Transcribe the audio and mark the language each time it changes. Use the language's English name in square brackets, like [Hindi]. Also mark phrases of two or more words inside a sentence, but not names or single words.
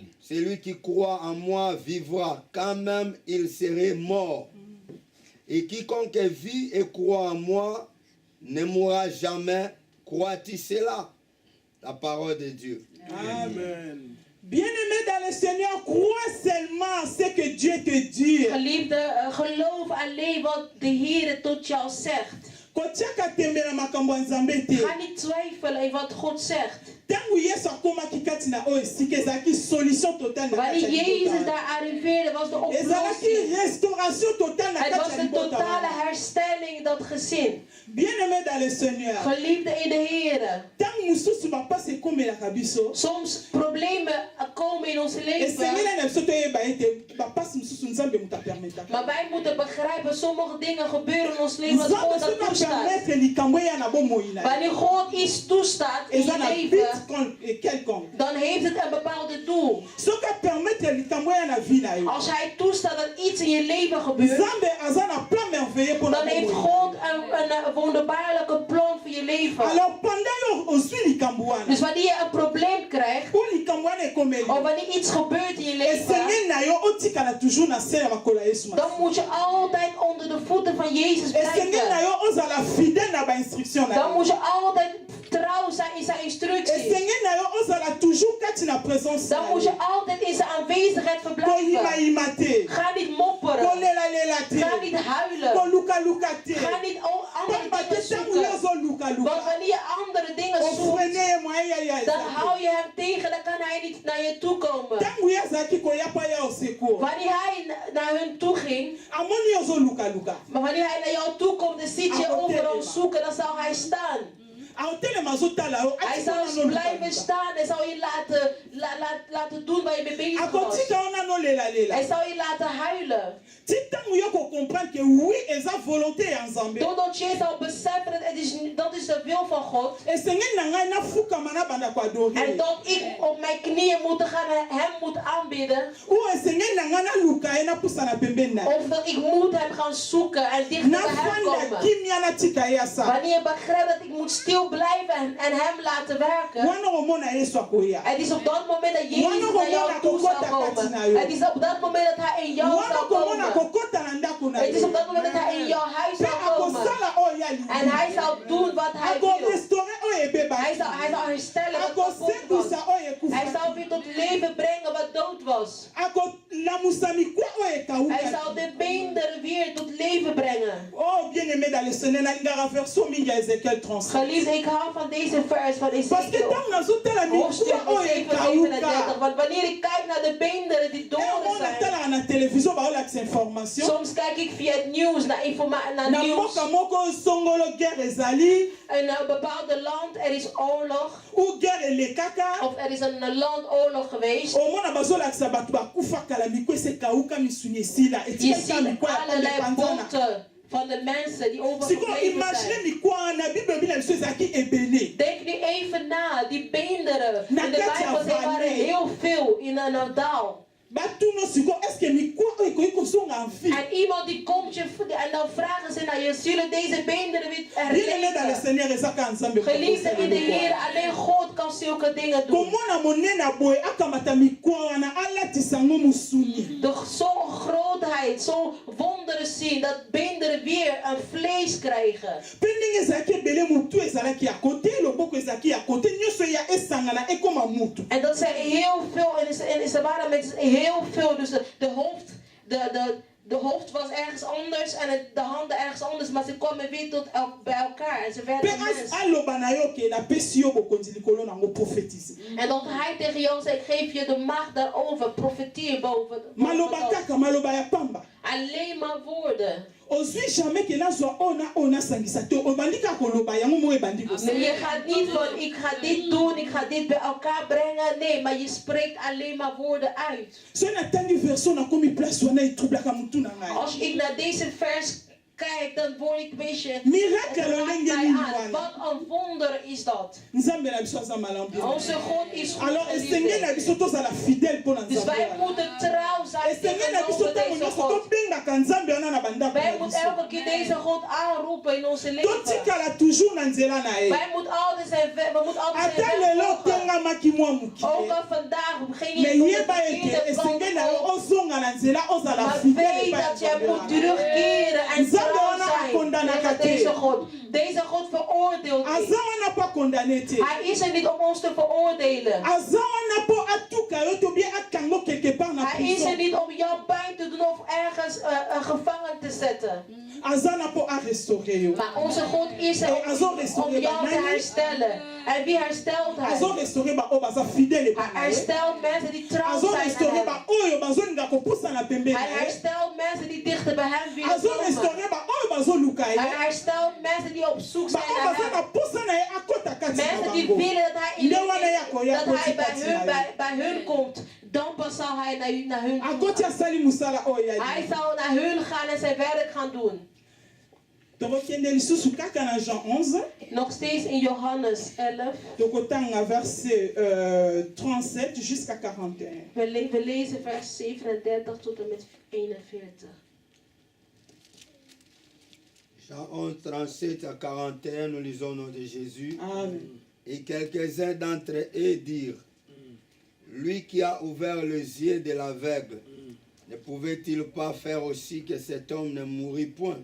[French] Celui qui croit en moi vivra quand même il serait mort. Et quiconque vit et croit en moi ne mourra jamais. Crois-tu cela? La parole de Dieu. Amen. Bien-aimé dans le Seigneur, crois seulement ce que Dieu te dit. [Dutch] Geliefde, geloof alleen wat de Heer tot jou zegt. [Lingala] Kotiaka tembela makambo ya Nzambe te. [Dutch] Ga niet twijfelen in wat God zegt. [Lingala] Ntango Yesu akomaki kati na oyo esika ezalaki [French] solution totale [Lingala] na kati [Dutch] Wanneer [Lingala] ya [Dutch] Jezus [Lingala] libota. [Dutch] daar arriveerde, was de [Lingala] Ezalaki [Dutch] oplossing. [French] restauration totale na [Dutch] Het [Lingala] kati [Dutch] was [Lingala] ya [Dutch] de [Lingala] libota. [Dutch] totale herstelling in dat gezin. [French] Bien-aimé dans le Seigneur, [Dutch] Geliefde in de Heer. [Lingala] ntango mosusu bapasi ekomelaka biso, [Dutch] Soms problemen komen in ons [Lingala] esengeli [Dutch] leven. [Lingala] na biso toyeba ete bapasi mosusu Nzambe moto apermetaka. [Dutch] Maar wij moeten begrijpen, sommige dingen gebeuren in ons leven wat [Lingala] Nzambe [Dutch] God dat [Lingala] soki [Dutch] toestaat. [Lingala] apermetre likambo eya na bomoi na ye, [Dutch] Wanneer God iets toestaat in [Lingala] eza [Dutch] je [Lingala] na [Dutch] leven, [French] but quelconque. [Dutch] dan heeft het een bepaalde doel. [Lingala] Soki apermetre likambo eya na vie na yo, [Dutch] Als Hij toestaat dat iets in je leven gebeurt, [Lingala] Nzambe aza na [French] plan merveilleux [Lingala] mpo na [Dutch] dan heeft [Lingala] bomoi na [Dutch] God [Lingala] yo. [Dutch] een wonderbaarlijke plan voor je leven. [French] Alors pendant [Lingala] yo ozwi likambo wana, [Dutch] Dus wanneer je een probleem krijgt, [Lingala] mpo likambo wana ekomeli, [Dutch] of wanneer iets gebeurt in je leven, [Lingala] esengeli na yo otikala toujours na se ya makolo ya Yesu [Dutch] dan [Lingala] Masiya. [Dutch] moet je altijd onder de voeten van Jezus [Lingala] Esengeli na [Dutch] blijven. [Lingala] yo ozala fidèle na bainstruction na [Dutch] Dan [Lingala] yo. [Dutch] moet je altijd trouw zijn in zijn instructies. [Lingala] Esengeli na yo ozala toujours kati na présence [Dutch] Dan [Lingala] na [Dutch] moet je [Lingala] ye. [Dutch] altijd in zijn aanwezigheid verblijven. [Lingala] Koyimayima te, [Dutch] Ga niet mopperen. [Lingala] kolelalela [Dutch] Ga [Lingala] te, [Dutch] niet huilen. [Lingala] kolukaluka te. [Dutch] Ga niet andere [Lingala] Pamba te [Dutch] dingen [Lingala] ntango yo [Dutch] zoeken. [Lingala] ozolukaluka, [Dutch] Want wanneer je andere dingen zoekt, [Lingala] ofrene ye mwa ye ya [Dutch] dan [Lingala] eza [Dutch] hou [Lingala] te. [Dutch] je hem tegen. Dan kan hij niet naar je toe komen. [Lingala] Ntango ye azalaki koyapa ya [French] au secours, [Dutch] Wanneer hij naar hun toe ging, [Lingala] amoni yo ozolukaluka, [Dutch] maar wanneer hij naar jou toe komt, dan ziet je overal zoeken, dan zal hij staan. [Lingala] aotelema azotala yo, [Dutch] Hij [Lingala] atika [Dutch] zal [Lingala] wana [Dutch] blijven [Lingala] nolukaluka. [Dutch] staan en zal je laten doen waar je mee bezig was. [Lingala] akotika wana nolelalela. [Dutch] Hij zal je laten huilen. [Lingala] ti ntango yo kocomprendre [French] ke oui [Lingala] eza volonté ya Nzambe, [Dutch] Totdat je zal beseffen dat is de wil van God. [Lingala] esengeli na ngai nafukama nabanda koadore [Dutch] En dat ik op mijn knieën moet gaan en hem moet aanbidden. [Lingala] o esengeli na ngai naluka ye napusa na pembeni na ye, [Dutch] Of dat ik moet hem gaan zoeken en dichter bij hem [Lingala] nafanda [Dutch] komen. [Lingala] kimia natika ye asala. [Dutch] Wanneer je begrijpt dat ik moet stil blijven en hem laten werken. [Lingala] wana omona Yesu akoya, [Dutch] Het is op dat moment dat Jezus naar jou toe zal komen. Het is op dat moment dat hij in jou [Lingala] wana [Dutch] zal [Lingala] komona [Dutch] komen. [Lingala] kokota na ndako na [Dutch] Het is [Lingala] ye, [Dutch] op dat moment dat hij in jouw huis [Lingala] mpe [Dutch] zal komen. [Lingala] akosala oyo [Dutch] En hij zal doen wat hij wil. [Lingala] akorestaure oyo [Dutch] Hij [Lingala] ebebaki, [Dutch] zal herstellen wat kapot was. [Lingala] akosekusa oyo [Dutch] Hij [Lingala] ekufa, [Dutch] zal weer tot leven brengen wat dood was. [Lingala] akolamusa mikwa oyo [Dutch] Hij [Lingala] ekawuka. [Dutch] zal de beenderen weer tot leven brengen. [French] Oh bien-aimé dans le Seigneur, [Lingala] nalingaka version mingi ya Ezekiel 37. [Dutch] Geliefd, ik hou van deze vers van [French] Parce que [Dutch] Ezekiel. [Lingala] ntango nazotala [Dutch] Hoofdstuk [Lingala] mikwa oyo [Dutch] 37. [Lingala] ekawuka, [Dutch] Want wanneer ik kijk naar de beenderen die dood [Lingala] omona [Dutch] zijn. [Lingala] talaka na télévision baolakisa information, [Dutch] Soms kijk ik via het nieuws naar [Lingala] na [Dutch] nieuws. [Lingala] mboka moko songolo guerre ezali, [Dutch] In een bepaalde land er is oorlog. [French] ou guerre [Lingala] elekaka, [Dutch] Of er is een landoorlog geweest. [Lingala] omona bazolakisa bato bakufa kala mikwa ese ekawuka misuni esila [Dutch] Je [Lingala] etikaka [Dutch] ziet [Lingala] mikwa ya [Dutch] allerlei [Lingala] panzana. [Dutch] botten van de mensen die [Lingala] sikoyo [Dutch] overgebleven [Lingala] imagine [Dutch] zijn. [Lingala] mikwa wana bible bina biso ezalaki ebele. [Dutch] Denk nu even na, die beenderen. In de [Lingala] Nakati ya [Dutch] Bijbel zijn waren vallei. heel veel in een dal. [Lingala] batuno sikoyo eske mikwa oyo ekoki kozonga [French] en vie. [Dutch] En iemand die komt je en dan vragen ze naar je, zullen deze beenderen weer [French] bien-aimé dans le [Dutch] herleven? [Lingala] Seigneur ezaka nzambe [Dutch] Geliefde in de Heer, alleen God kan zulke dingen doen. [Lingala] komona monene boye akamata mikwa wana alatisa yango mosuni. [Dutch] De zo'n grootheid, zo'n wonderen zien, dat beenderen weer een vlees krijgen. [Lingala] mpe ndenge ezalaki ebele motu ezalaki ya kote loboko ezalaki ya kote nyonso eya esangana ekoma mutu. [Dutch] En dat zijn heel veel, en ze waren met heel veel, dus de hoofd was ergens anders en de handen ergens anders, maar ze kwamen weer bij elkaar en ze [Lingala] mpe [Dutch] werden mens. [Lingala] aloba na yo ke napesi yo bokonzi likolo nango profetise. [Dutch] En dat hij tegen jou zei, ik geef je de macht daarover, profeteer boven. [Lingala] maloba kaka maloba ya pamba. [Dutch] Alleen maar woorden. [Lingala] ozwi [French] jamais ke [Lingala] nazwa oyo nasangisa te obandi kaka koloba yango moko ebandi [Dutch] Maar [Lingala] kosala. [Dutch] je gaat niet van, ik ga dit doen, ik ga dit bij elkaar brengen. Nee, maar je spreekt alleen maar woorden uit. [Lingala] soki natangi version nakomi place wana etroublaka motu na ngai. [Dutch] Als ik naar deze vers kijk, dan word ik een beetje... [Lingala] miracle [Dutch] Het raakt [Lingala] lolenge [Dutch] mij [Lingala] nini [Dutch] aan. [Lingala] wana. [Dutch] Wat een wonder is dat. [Lingala] nzambe na biso aza malamu bien. [Dutch] Onze God is goed. [Lingala] alors esengeli na [Dutch] geliefde. [Lingala] biso tozala fidèle mpo na [Dutch] Dus [Lingala] nzambe [Dutch] wij [Lingala] wana. [Dutch] moeten trouw zijn [Lingala] esengeli na biso [Dutch] tegenover [Lingala] ntango [Dutch] deze [Lingala] nyonso [Dutch] God. [Lingala] tobengaka nzambe wana na bandako [Dutch] Wij [Lingala] na [Dutch] moeten [Lingala] biso. [Dutch] elke keer deze God aanroepen in onze leven. [Lingala] totikala toujours na nzela na ye. [Dutch] Wij moeten altijd zijn weg [Lingala] ata lelo [Dutch] volgen. [Lingala] otengamaki mwa [Dutch] Ook [Lingala] mokili [Dutch] al vandaag ging [Lingala] me [Dutch] je [Lingala] yeba [Dutch] de [Lingala] ete [Dutch] verkeerde [Lingala] esengeli na yo [Dutch] kant op. [Lingala] ozonga na nzela ozala [Dutch] Maar [Lingala] fidèle [Dutch] weet [Lingala] epai ya [Dutch] dat jij [Lingala] Nzambe [Dutch] moet [Lingala] wana. [Dutch] terugkeren en [Lingala] Nzambe [Dutch] trouw [Lingala] wana [Dutch] zijn [Lingala] akondanaka [Dutch] tegen met deze God. Deze God veroordeelt [Lingala] aza [Dutch] niet. [Lingala] wana mpo akondane te [Dutch] Hij is er niet om ons te veroordelen. [Lingala] aza wana mpo atuka yo to bien akanga yo [French] quelque part [Lingala] na [Dutch] Hij is er [Lingala] prison [Dutch] niet om jou pijn te doen of ergens gevangen te zetten. [Lingala] aza na mpo arestore yo [Dutch] Maar onze God is er om jou te herstellen. En wie herstelt hij? [Lingala] azorestore baoyo baza fidele [Dutch] Hij herstelt mensen die trouw zijn aan [Lingala] azorestore [Dutch] hem. [Lingala] baoyo bazolinga kopusana pembeni [Dutch] Hij herstelt mensen die dichter bij hem willen komen. [Lingala] azorestore baoyo bazoluka ye [Dutch] Hij herstelt mensen die op zoek zijn [Lingala] baoyo [Dutch] naar [Lingala] baza na [Dutch] hem. [Lingala] posa na ye akota kati na [Dutch] Mensen die [Lingala] bango [Dutch] willen dat hij, in [Lingala] nde wana ye akoya [Dutch] dat hij [Lingala] koti kati na ye [Dutch] bij hun komt. Dan pas zal hij naar hun [Lingala] akoti asali mosala oyo ya [Dutch] Hij zal naar hun gaan en zijn werk gaan doen. [Lingala] tokokende lisusu kaka na Jean 11 [Dutch] Nog steeds in Johannes 11. [Lingala] tokotanga verset 37 jusqu'à 41 [Dutch] We lezen vers 37 tot en met 41. [French] Jean 11, 37 à 41, nous lisons au nom de Jésus. Amen. Et quelques-uns d'entre eux dirent, lui qui a ouvert les yeux de l'aveugle, ne pouvait-il pas faire aussi que cet homme ne mourût point?